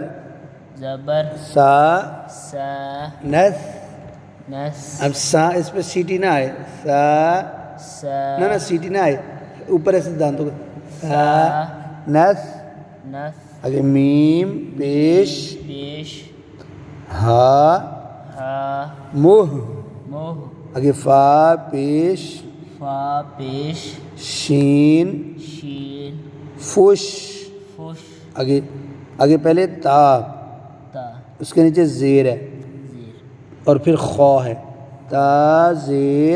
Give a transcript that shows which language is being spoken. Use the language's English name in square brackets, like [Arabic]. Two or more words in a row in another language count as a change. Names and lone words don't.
[Urdu] زبر سا سا نس نس اب سا اس پہ سیٹی نہ آئے سا سا نہ سیٹی نہ آئے اوپر ایسے دانتوں کا سا نس نس آگے میم پیش پیش ہا ہا موہ موہ آگے فا پیش فا پیش شین شین فش فش آگے آگے پہلے تا تا اس کے نیچے زیر ہے زیر اور پھر خو ہے تا زیر